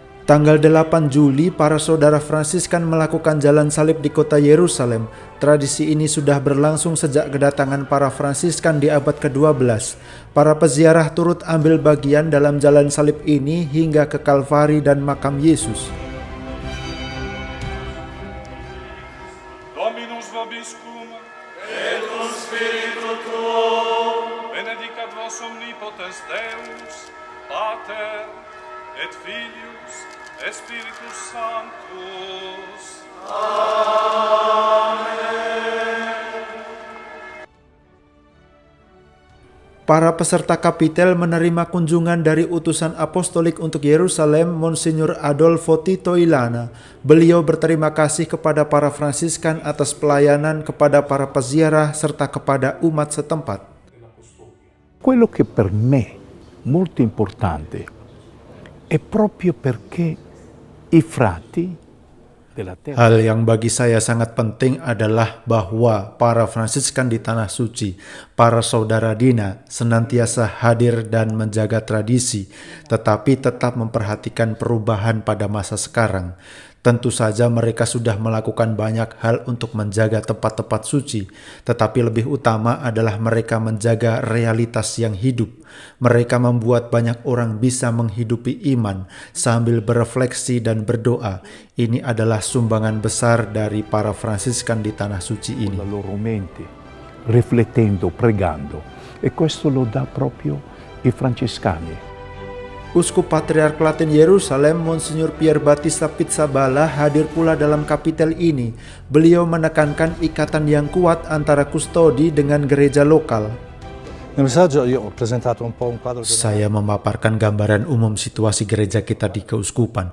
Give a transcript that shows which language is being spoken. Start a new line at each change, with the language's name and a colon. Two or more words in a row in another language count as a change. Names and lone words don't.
Indonesian: Tanggal 8 Juli, para saudara Fransiskan melakukan jalan salib di kota Yerusalem. Tradisi ini sudah berlangsung sejak kedatangan para Fransiskan di abad ke-12. Para peziarah turut ambil bagian dalam jalan salib ini hingga ke Kalvari dan makam Yesus.
Latin: Dominus vobiscum, et cum spiritu tuo, benedicat vos omnipotens Deus, Pater, et Filius, et Spiritus Sanctus. Amen.
Indonesian: Para peserta kapitel menerima kunjungan dari utusan apostolik untuk Yerusalem, Monsignor Adolfo Tito Ilana. Beliau berterima kasih kepada para Fransiskan atas pelayanan kepada para peziarah serta kepada umat setempat.
Italian: Quello che per me molto importante è proprio perché i frati della terra.
Indonesian: Hal yang bagi saya sangat penting adalah bahwa para Fransiskan di Tanah Suci, para saudara Dina, senantiasa hadir dan menjaga tradisi, tetapi tetap memperhatikan perubahan pada masa sekarang. Tentu saja mereka sudah melakukan banyak hal untuk menjaga tempat-tempat suci, tetapi lebih utama adalah mereka menjaga realitas yang hidup. Mereka membuat banyak orang bisa menghidupi iman sambil berefleksi dan berdoa. Ini adalah sumbangan besar dari para Fransiskan di Tanah Suci ini.
Italian: La loro mente, riflettendo, pregando. E questo lo dà proprio i francescani.
Indonesian: Uskup Patriark Latin Yerusalem, Monsignor Pier Battista Pizzaballa hadir pula dalam kapitel ini. Beliau menekankan ikatan yang kuat antara kustodi dengan gereja lokal. Saya memaparkan gambaran umum situasi gereja kita di keuskupan.